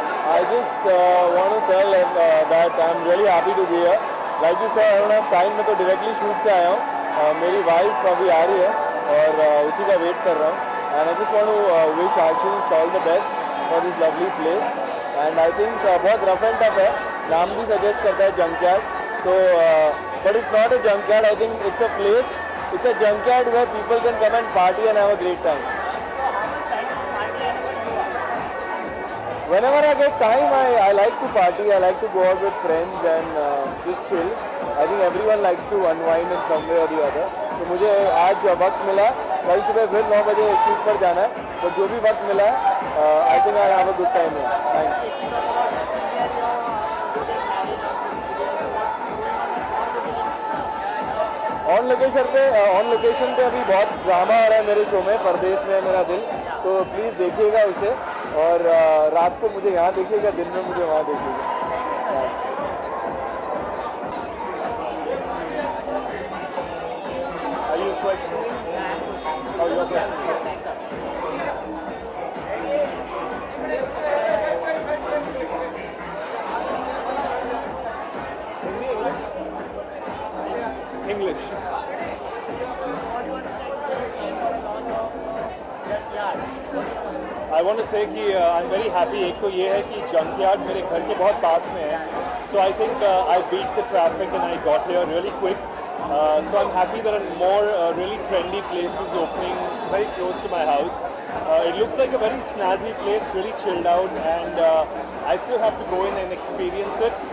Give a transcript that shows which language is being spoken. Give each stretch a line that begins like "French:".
English: I just want to tell that I'm really happy to be here. Like you saw, I don't have time,
Hindi: मैं तो directly shoot से आया हूँ. मेरी wife अभी आ रही है और उसी का wait कर रहा हूँ.
English: And I just want to wish Ashish all the best for this lovely place. And I think
Hindi: बहुत rough and tough है. नाम भी suggest करता है Junkyard.
English: So, but it's not a junkyard. I think it's a place. It's a junkyard where people can come and party and have a great time. Whenever I get time, I like to party. I like to go out with friends and just chill. I think everyone likes to unwind in some way or the other.
Hindi: तो मुझे आज वक्त मिला, कल सुबह फिर 9 बजे shoot पर जाना है. तो जो भी वक्त मिला है,
English: I think I have a good time here. Thanks.
Hindi: On location पे अभी बहुत ड्रामा आ रहा है मेरे शो में, परदेश में मेरा दिल. तो प्लीज़ देखिएगा उसे. और रात को मुझे यहाँ देखिएगा, दिन में मुझे वहाँ देखिएगा.
English: Are you questioning? Oh, you're questioning. English. English. I want to say कि I'm very happy.
Hindi: एक तो ये है कि junkyard मेरे घर के बहुत पास में है.
English: So I think I beat the traffic and I got here really quick. So I'm happy there are more really trendy places opening very close to my house. It looks like a very snazzy place, really chilled out, and I still have to go in and experience it.